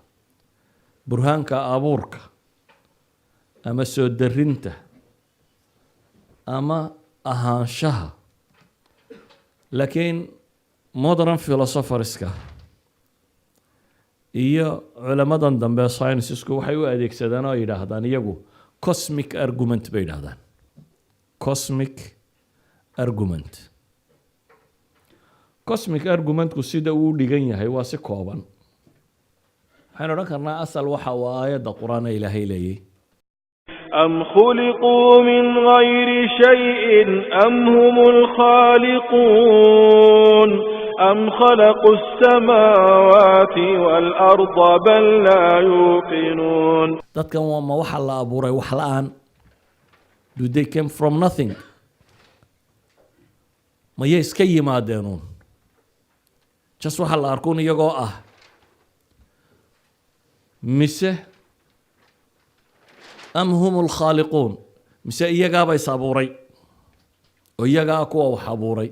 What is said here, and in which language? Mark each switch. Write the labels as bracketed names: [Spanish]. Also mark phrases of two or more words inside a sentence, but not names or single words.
[Somali] burhaanka abuurka ama soo darinta ama ahaanshaha. laakiin [English] modern philosopherska [Somali] iyo culamadan dambe sciencesku waxay u adeegsadaan oo yidhaahdaan iyagu [English] cosmic argument [Somali] bay yidhahdaan. [English] cosmic argument. cosmic argumentku [Somali] sida uu dhigan yahay waa si kooban. waxaynu odhan karnaa asal waxa uu aayadda qur-aan ilaahay leeyay [Arabic] أم خلقوا من غير شيء أم هم الخالقون أم خلقوا السماوات والأرض بل لا يوقنون. [Somali] dadkan waa ma waxa la abuuray wax la-aan? [English] Do they came from nothing? [Somali] mayay iska yimaadeenuun just waxa la arkuun iyagoo ah, mise [Arabic] أم هم الخالقون, [Somali] mise iyagaaba is abuuray oo iyagaa kuwa wax abuuray?